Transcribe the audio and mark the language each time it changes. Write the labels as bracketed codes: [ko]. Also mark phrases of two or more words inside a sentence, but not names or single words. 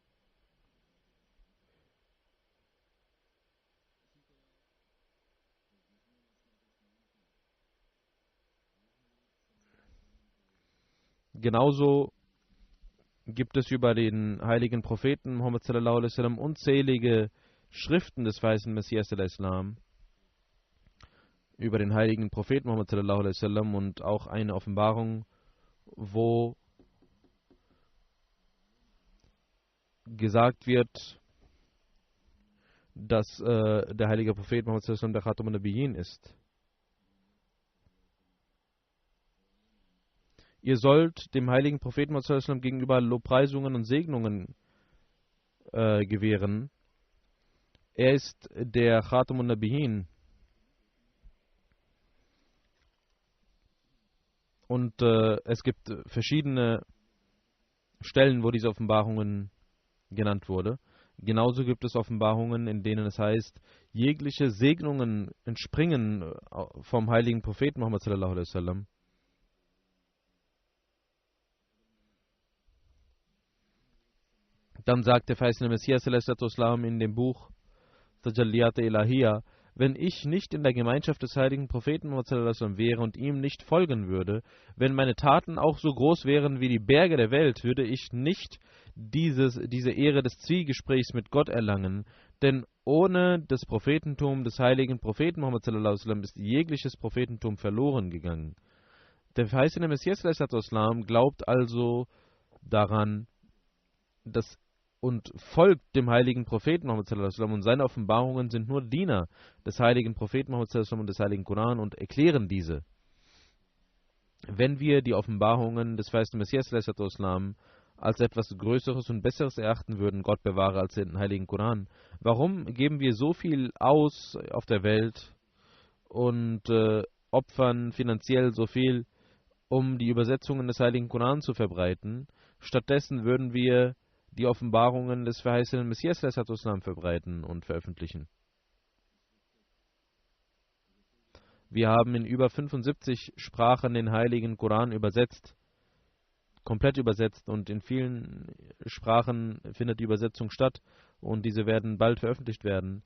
[de] genauso gibt es über den heiligen Propheten Muhammad [ar] صلى الله عليه وسلم [de] unzählige Schriften des verheißenen Messias al-Islam, über den heiligen Propheten Muhammad [ar] صلى الله عليه وسلم, [de] und auch eine Offenbarung, wo gesagt wird, dass der heilige Prophet Muhammad [ar] صلى الله عليه وسلم [de] der [ar] خاتم النبيين [de] ist. Ihr sollt dem heiligen Propheten Muhammad [ar] صلى الله عليه وسلم [de] gegenüber Lobpreisungen und Segnungen gewähren. Er ist der [ar] خاتم النبيين. [de] Und es gibt verschiedene Stellen, wo diese Offenbarungen genannt wurde. Genauso gibt es Offenbarungen, in denen es heißt, jegliche Segnungen entspringen vom heiligen Propheten Muhammad [ar] صلى الله عليه وسلم. [de] Dann sagt der verheißene Messias [ar] صلى الله عليه وسلم [de] in dem Buch Tajalliyat Ilahiyya: Wenn ich nicht in der Gemeinschaft des heiligen Propheten Muhammad [ar] صلى الله عليه وسلم [de] wäre und ihm nicht folgen würde, wenn meine Taten auch so groß wären wie die Berge der Welt, würde ich nicht diese Ehre des Zwiegesprächs mit Gott erlangen, denn ohne das Prophetentum des heiligen Propheten Muhammad [ar] صلى الله عليه وسلم [de] ist jegliches Prophetentum verloren gegangen. Der verheißene Messias [ar] صلى الله عليه وسلم [de] glaubt also daran, dass und folgt dem heiligen Propheten Muhammad [ar] صلى الله عليه وسلم, [de] und seine Offenbarungen sind nur Diener des heiligen Propheten Muhammad [ar] صلى الله عليه وسلم [de] und des heiligen Koran und erklären diese. Wenn wir die Offenbarungen des verheißenen Messias [ar] صلى الله عليه وسلم [de] als etwas Größeres und Besseres erachten würden, Gott bewahre, als den heiligen Koran, warum geben wir so viel aus auf der Welt und opfern finanziell so viel, um die Übersetzungen des heiligen Koran zu verbreiten? Stattdessen würden wir die Offenbarungen des verheißenen Messias [ar] صلى الله عليه وسلم [de] verbreiten und veröffentlichen. Wir haben in über 75 Sprachen den heiligen Koran übersetzt, komplett übersetzt, und in vielen Sprachen findet die Übersetzung statt und diese werden bald veröffentlicht werden.